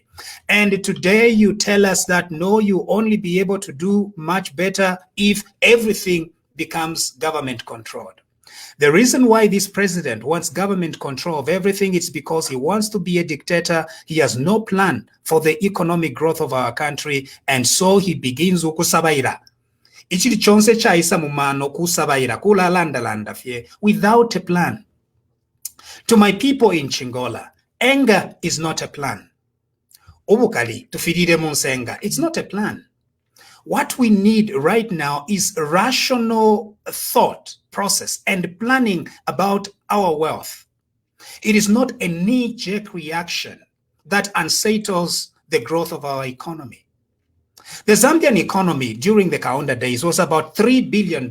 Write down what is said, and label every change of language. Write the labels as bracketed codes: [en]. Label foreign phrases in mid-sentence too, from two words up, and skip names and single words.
[en] And today you tell us that no, you only be able to do much better if everything becomes government controlled. The reason why this president wants government control of everything is because he wants to be a dictator. He has no plan for the economic growth of our country, and so he begins ukusabaira. [bem] Ichiri chonse chaisa mumano kusabaira kula landa fye [en] without a plan. To my people in Chingola, anger is not a plan. [bem] Obukali tufirire munsenga, [en] it's not a plan. What we need right now is rational thought process and planning about our wealth. It is not a knee-jerk reaction that unsettles the growth of our economy. The Zambian economy during the Kaunda days was about $3 billion.